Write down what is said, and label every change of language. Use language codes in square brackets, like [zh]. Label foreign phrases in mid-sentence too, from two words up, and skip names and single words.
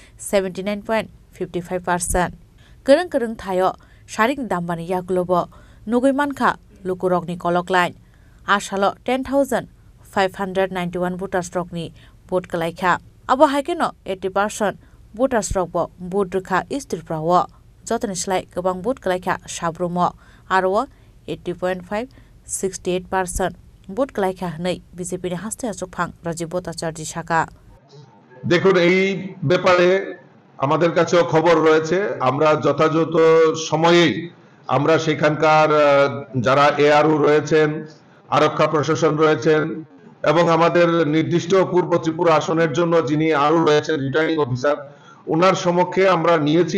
[trp] 79.55% kereng thayo sarikni dambani yaklobo nugui mankha lukurokni kolok line asalo 10,591 voters rokni vote kalaikha abo haikeno 80% voters rokbo vote rukha East Tripura wo jotoni slai gobang vote kalaikha sabrumo aro 80.5 68% ভোট কলাইখা হনই বিজেপি এর হাসতে আচক ফাং রাজীব ভট্টাচার্য শাখা [bn] দেখুন এই ব্যাপারে আমাদের কাছে খবর রয়েছে আমরা যথাযথ সময়ে আমরা সেখানকার যারা এআরও রয়েছেন আরক্ষা প্রশাসন রয়েছেন এবং আমাদের নির্দিষ্ট পূর্ব ত্রিপুরা আসনের জন্য যিনি আরও রয়েছেন [en] returning officer [bn] ওনার সমক্ষে আমরা নিয়েছি